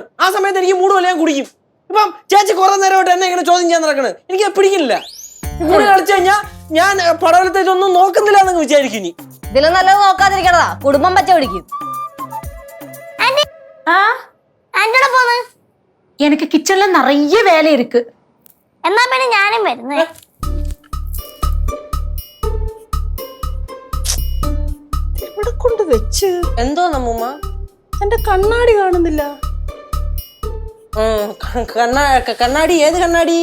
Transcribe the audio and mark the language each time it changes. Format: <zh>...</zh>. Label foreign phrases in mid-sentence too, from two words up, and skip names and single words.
<ml>ആ സമയത്ത് എനിക്ക് മൂട് പോലെ ഞാൻ കുടിക്കും. ഇപ്പം ചേച്ചി കുറെ നേരമായിട്ട് എന്നെ ഇങ്ങനെ ചോദ്യം ചെയ്യാൻ നടക്കണ്. എനിക്ക് പിടിക്കില്ല. കൂടെ കളിച്ചു കഴിഞ്ഞാൽ ഞാൻ പടവലത്തേക്കൊന്നും നോക്കുന്നില്ല എന്ന് വിചാരിക്കും. ഇതിലും നല്ലത് നോക്കാതിരിക്കണതാ, കുടുംബം പച്ച പിടിക്കും. ஆ ആന്റിയോടെ പോന്ന്.</ml> <ta>எனக்கு கிச்சன்ல நிறைய வேலை இருக்கு.</ta> <ml>എന്നാ പിന്നെ ഞാനും വരുന്നേ. എവിടെ കൊണ്ട് വെച്ച്? എന്തോ നമ്മമ്മ? എന്റെ കണ്ണാടി കാണുന്നില്ല. കണ്ണാടി? ഏത് കണ്ണാടി?</ml>